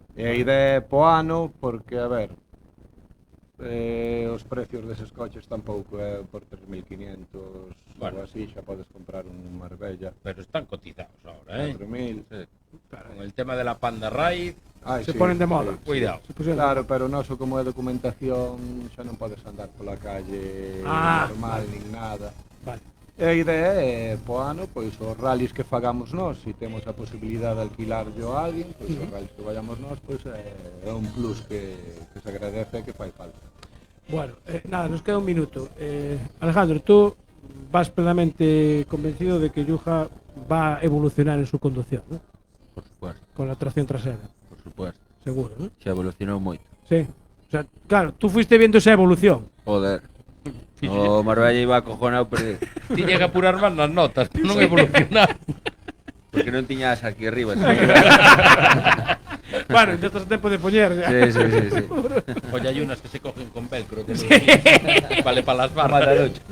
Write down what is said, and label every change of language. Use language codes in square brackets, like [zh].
[gl] E a idea é po ano, porque, a ver, os precios deses coches tampouco é por 3.500 Bueno. ou así, xa podes comprar un Marbella. [es] Pero están cotizados ahora, 4.000. Sí. Con el tema de la Panda Raid, Ai, Se sí, ponen de moda. sí. cuidado. Se pusieron- [gl] Claro, pero noso como é documentación xa non podes andar pola calle normal nin nada. Vale. E a idea é, po ano, pois os rallies que fagamos nós, se temos a posibilidad de alquilar yo a alguén, pois os rallies que vayamos nós, pois é un plus que se agradece e que fai falta. [es] Bueno, nada, nos queda un minuto. Alejandro, tú vas plenamente convencido de que Yuja va a evolucionar en su conducción, ¿no? Por supuesto, Con la tracción trasera, por supuesto. seguro, ¿no? [gl] Xa evolucionou moito. [es] Sí. O sea, claro, tú fuiste viendo esa evolución. Joder. O Marbella iba acojonado perdido. [gl] Tiña que apurar máis nas notas, para non evolucionar. Porque non tiñas aquí arriba. Bueno, ya estás a tempo de poñer. [es] Ya. Sí. Oye, hay unas que se cogen con velcro. Que vale para las barras.